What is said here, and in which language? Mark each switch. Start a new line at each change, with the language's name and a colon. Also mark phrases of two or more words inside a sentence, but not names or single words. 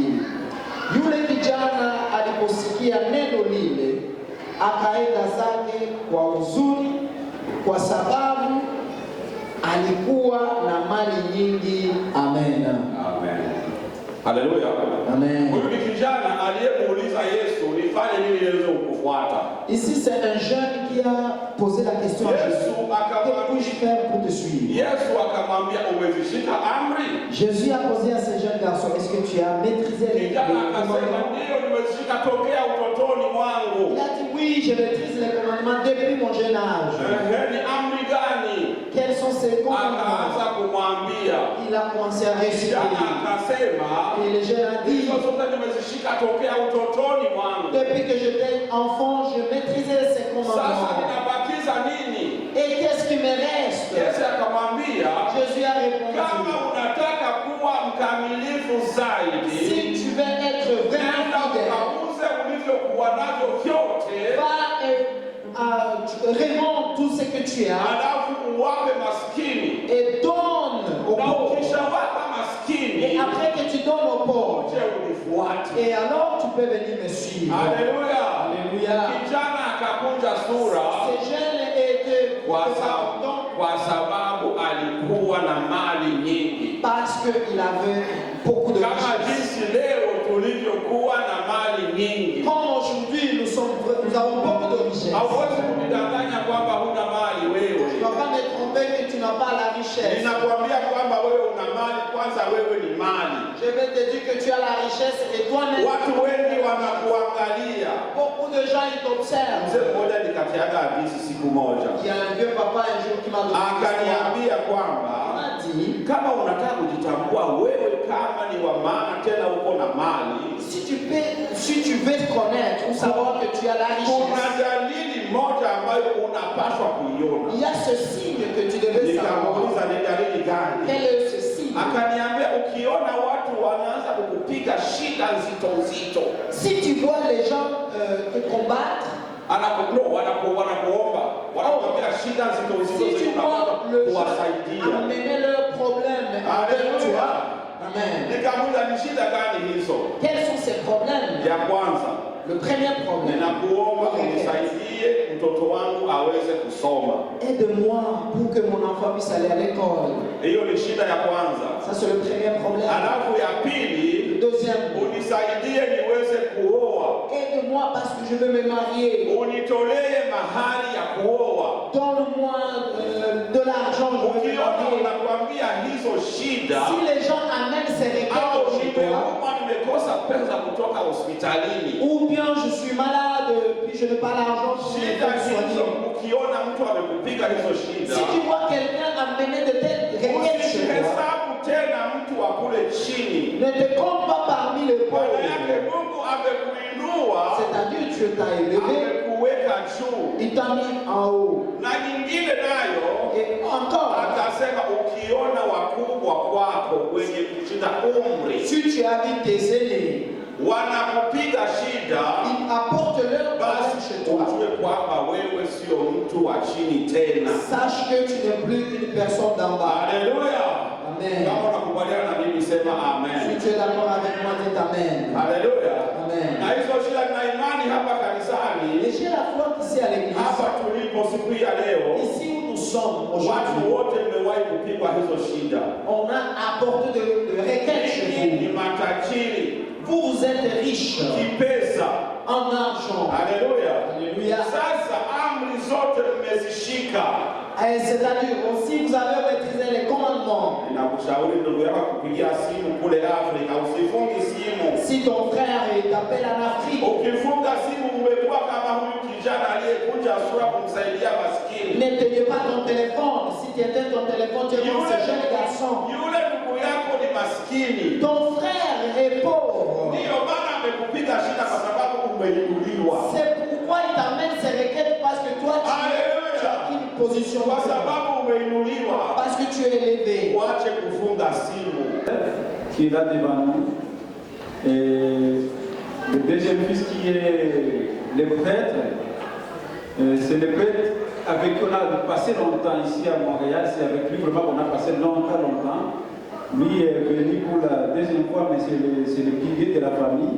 Swahili: Yule kijana aliposikia neno lile, akaenda zake kwa huzuni, kwa sababu alikuwa na mali nyingi. Amen. Amen. Haleluya. Amen. Huyu ni kijana aliyemuuliza Yesu, nifanye nini niweze kukufuata?
French: Ici c'est un jeune qui a posé la question à Jésus. Que puis-je faire pour te suivre?
Swahili: Yesu akamwambia, umezishika amri?
French: Jésus a posé à ce jeune garçon, est-ce que tu as maîtrisé les commandements?
Swahili: Ndio, nimezishika tokea utotoni mwangu.
French: Il a dit oui, je maîtrise les commandements depuis mon jeune âge.
Swahili: Ni amri gani?
French: Quels sont ces commandements?
Swahili: Akaanza kumwambia.
French: Il a commencé à réciter.
Swahili: Akasema,
French: et le jeune a dit,
Swahili: nimezishika tokea utotoni mwangu.
French: Depuis que j'étais enfant, je maîtrisais ces commandements.
Swahili: Sasa ninabakiza nini?
French: Et qu'est-ce qui me reste?
Swahili: Yesu akamwambia,
French: Jésus a répondu,
Swahili: kama unataka kuwa mkamilifu zaidi,
French: si tu veux être vraiment fidèle,
Swahili: ukauze ulivyokuwa navyo vyote,
French: va revends tout ce que tu as,
Swahili: alafu uwape maskini,
French: et donne aux pauvres.
Swahili: Ukishawapa maskini,
French: et après que tu donnes aux pauvres,
Swahili: unifuate.
French: Et alors tu peux venir me suivre. Alléluia. Alléluia.
Swahili: Kijana akakunja sura
French: Ce jeune était
Swahili: kwa sababu alikuwa na mali nyingi.
French: Parce qu'il avait beaucoup de
Swahili: kama jinsi leo tulivyokuwa na mali nyingi.
French: Comme aujourd'hui nous avons beaucoup de richesses.
Swahili: Hauwezi kujidanganya kwamba huna mali wewe.
French: Tu ne vas pas me tromper que tu n'as pas la richesse.
Swahili: Ninakwambia kwamba wewe una mali, kwanza wewe ni mali.
French: Je vais te dire que tu as la richesse et toi-même.
Swahili: Watu wengi wanakuangalia.
French: Beaucoup de gens ils t'observent.
Swahili: Mzee mmoja nikatiaga hadithi siku moja.
French: Il y a un vieux papa un jour qui m'a donné
Swahili: akaniambia kwamba kama unataka kujitambua wewe kama ni wa maana tena uko na mali,
French: si tu veux connaître ou savoir que tu as la richesse,
Swahili: kuna dalili moja ambayo unapaswa kuiona.
French: Il y a ce signe que tu devais savoir.
Swahili: Nikamuuliza ni dalili gani?
French: Quel est ce signe?
Swahili: Akaniambia ukiona watu wanaanza kukupiga shida nzito nzito.
French: Si tu vois les gens te combattre,
Swahili: wanakuomba, wanakuambia shida nzito nzito kuwasaidia.
French: Amener leurs problèmes avec toi.
Swahili: Amen. Nikamuuliza ni shida gani hizo?
French: Quels sont ces problèmes?
Swahili: Ya kwanza,
French: le premier problème.
Swahili: Ninakuomba unisaidie mtoto wangu aweze kusoma.
French: Aide-moi pour que mon enfant puisse aller à l'école.
Swahili: Hiyo ni shida ya kwanza.
French: Ça c'est le premier problème.
Swahili: Alafu ya pili,
French: deuxième,
Swahili: unisaidie niweze kuoa.
French: Aide-moi parce que je veux me marier.
Swahili: Unitolee mahali ya kuoa.
French: Donne-moi de l'argent, je veux me marier.
Swahili: Nakwambia hizo shida.
French: Si les gens amènent ces requêtes chez toi,
Swahili: nimekosa pesa kutoka hospitalini.
French: Ou bien je suis malade puis je n'ai pas l'argent pour me faire soigner.
Swahili: Ukiona mtu amekupiga hizo shida.
French: Si tu vois quelqu'un amener de telles requêtes chez toi,
Swahili: hesabu tena mtu wa kule chini.
French: Ne te compte pas parmi les pauvres.
Swahili: Mungu amekuinua.
French: C'est-à-dire Dieu t'a élevé.
Swahili: Amekuweka juu.
French: Il t'a mis en haut.
Swahili: Na nyingine nayo.
French: Et encore.
Swahili: Akasema ukiona wakubwa kwako wenye kushinda umri.
French: Si tu as vu tes aînés,
Swahili: wanakupiga shida,
French: ils apportent leur base chez toi.
Swahili: Ujue kwamba wewe sio mtu wa chini tena.
French: Sache que tu n'es plus une personne d'en bas. Alléluia.
Swahili: Amen. Kama unakubaliana na mimi sema amen.
French: Si tu es d'accord avec moi, dis amen. Alléluia.
Swahili: Amen. Na hizo shida na imani hapa kanisani.
French: Et j'ai la foi ici à l'église.
Swahili: Hapa tulipo siku ya leo.
French: Ici où nous sommes aujourd'hui.
Swahili: Watu wote mmewahi kupigwa hizo shida.
French: On a apporté de requêtes chez vous.
Swahili: Ni matajiri.
French: Vous êtes riches
Swahili: kipesa,
French: en argent. Alléluia. Alléluia.
Swahili: Sasa amri zote mmezishika.
French: C'est-à-dire aussi vous avez maîtrisé les commandements.
Swahili: Ninakushauri ndugu yako kupigia simu kule Afrika, usifunge simu.
French: Si ton frère t'appelle en Afrique,
Swahili: ukifunga simu aliyekunja sura kumsaidia maskini.
French: Ne payez pas ton téléphone. Si tu étais ton téléphone, tu es comme ce jeune garçon.
Swahili: Yule ndugu yako ni maskini.
French: Ton frère est pauvre.
Swahili: Ndiyo maana amekupiga shida kwa sababu umeinuliwa.
French: C'est pourquoi il t'amène ces requêtes parce que toi tu as une position.
Swahili: Kwa sababu umeinuliwa.
French: Parce que tu es élevé.
Swahili: Uache kufunga simu.
French: Qui est là devant nous. Et le deuxième fils qui est le prêtre, c'est le prêtre avec qui on a passé longtemps ici à Montréal. C'est avec lui vraiment qu'on a passé longtemps. Lui est venu pour la deuxième fois, mais c'est le pilier de la famille.